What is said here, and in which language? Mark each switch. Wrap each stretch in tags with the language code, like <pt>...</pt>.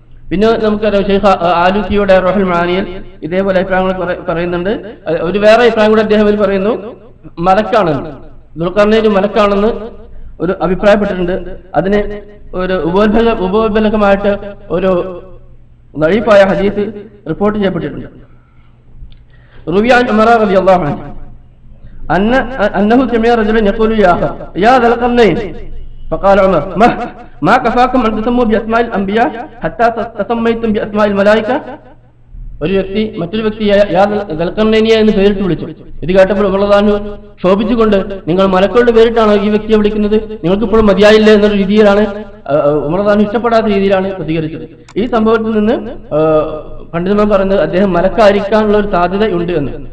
<ml>പിന്നെ നമുക്കറിയാം ഷെയ്ഖ് ആലൂസിയുടെ റൂഹുൽ മആനിയിൽ ഇതേപോലെ അഭിപ്രായങ്ങൾ പറയുന്നുണ്ട്. ഒരു വേറെ അഭിപ്രായം കൂടെ അദ്ദേഹം പറയുന്നു, മലക്കാണെന്ന്, ദുൽഖർനൈൻ മലക്കാണെന്ന് ഒരു അഭിപ്രായപ്പെട്ടിട്ടുണ്ട്. അതിന് ഒരു ഉപോത്ബലകമായിട്ട് ഒരു ദഈഫായ ഹദീസ് റിപ്പോർട്ട് ചെയ്യപ്പെട്ടിട്ടുണ്ട്.</ml> <ar>റുവിയാൻ ഉമർ റളിയല്ലാഹു അൻഹു അന്നഹു സമിഅ റജുലൻ യഖൂലു യാ ദുൽഖർനൈൻ فقال عمر ما كفاكم أن تسموا بأسماء الأنبياء حتى تسميتم بأسماء الملائكة.</ar> <ml>ഒരു വ്യക്തി മറ്റൊരു വ്യക്തിയെ ദുൽഖർനൈനിയെ എന്ന് പേരിട്ട് വിളിച്ചു. ഇത് കേട്ടപ്പോൾ ഉമർ റളിയല്ലാഹു അൻഹു ശോഭിച്ചുകൊണ്ട്, നിങ്ങൾ മലക്കളുടെ പേരിട്ടാണോ ഈ വ്യക്തിയെ വിളിക്കുന്നത്? നിങ്ങൾക്ക് ഇപ്പോഴും മതിയായില്ല എന്നൊരു രീതിയിലാണ് ഉമർ റളിയല്ലാഹു അൻഹു ഇഷ്ടപ്പെടാത്ത രീതിയിലാണ് പ്രതികരിച്ചത്. ഈ സംഭവത്തിൽ നിന്ന് പണ്ഡിതന്മാർ പറയുന്നത് അദ്ദേഹം മലക്കായിരിക്കാനുള്ള ഒരു സാധ്യത ഉണ്ട് എന്ന്.</ml>